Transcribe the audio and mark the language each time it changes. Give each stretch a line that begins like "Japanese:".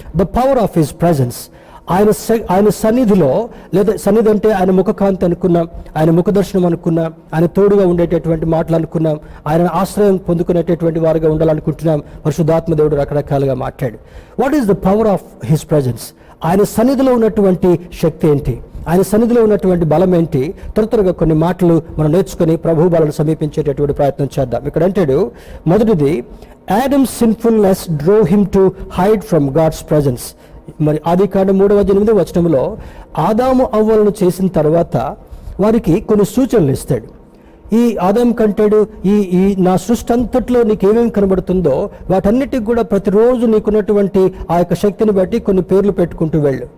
English: the power of his presence,
Telugu: ఆయన సన్నిధిలో, లేదా సన్నిధి అంటే ఆయన ముఖకాంతి అనుకున్నాం, ఆయన ముఖదర్శనం అనుకున్నాం, ఆయన తోడుగా ఉండేటటువంటి మాటలు అనుకున్నాం, ఆయన ఆశ్రయం పొందుకునేటటువంటి వారుగా ఉండాలనుకుంటున్నాం. పరిశుద్ధాత్మ దేవుడు రకరకాలుగా మాట్లాడు.
English: What is the power of his presence?
Telugu: ఆయన సన్నిధిలో ఉన్నటువంటి శక్తి ఏంటి? ఆయన సన్నిధిలో ఉన్నటువంటి బలం ఏంటి? త్వరగా కొన్ని మాటలు మనం నేర్చుకుని ప్రభు బలను సమీపించేటటువంటి ప్రయత్నం చేద్దాం. ఇక్కడ అంటాడు, మొదటిది,
English: Adam's sinfulness drove him to hide from God's presence.
Telugu: మరి ఆదికాండం 3:8 వచనంలో ఆదాము అవ్వలను చేసిన తర్వాత వారికి కొన్ని సూచనలు ఇస్తాడు. ఈ ఆదాము కంటాడు, ఈ నా సృష్టి అంతట్లో నీకేమేమి కనబడుతుందో వాటన్నిటికి కూడా ప్రతిరోజు నీకున్నటువంటి ఆ యొక్క శక్తిని బట్టి కొన్ని పేర్లు పెట్టుకుంటూ వెళ్ళు.